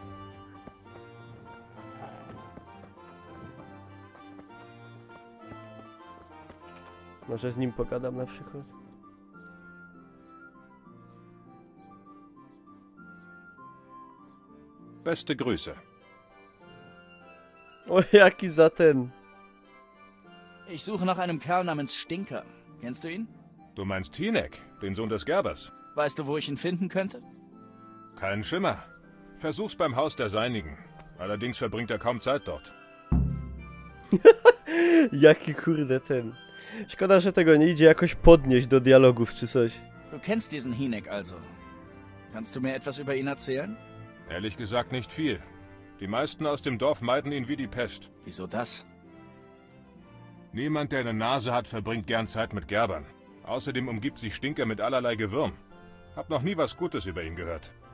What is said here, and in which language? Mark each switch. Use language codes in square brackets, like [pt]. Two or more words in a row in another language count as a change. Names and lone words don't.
[pl] Może z nim pogadam na przykład. [de] Beste Grüße. [pl] O, jaki za ten. [de] Ich suche nach einem Kerl namens Stinker. Kennst du ihn? Du meinst Hinek, den Sohn des Gerbers? Weißt du, wo ich ihn finden könnte? Kein Schimmer. Versuch's beim Haus der Seinigen. Allerdings verbringt er kaum Zeit dort. [pl] Jaki kurde ten. Szkoda, że tego nie idzie jakoś podnieść do dialogów czy coś. [de] Du kennst diesen Hinek also. Kannst du mir etwas über ihn erzählen? Ehrlich gesagt nicht viel. Die meisten aus dem Dorf meiden ihn wie die Pest. Wieso das? Niemand, der eine Nase hat, verbringt gern Zeit mit Gerbern. Außerdem umgibt sich Stinker mit allerlei Gewürm. Hab noch nie was Gutes über ihn gehört.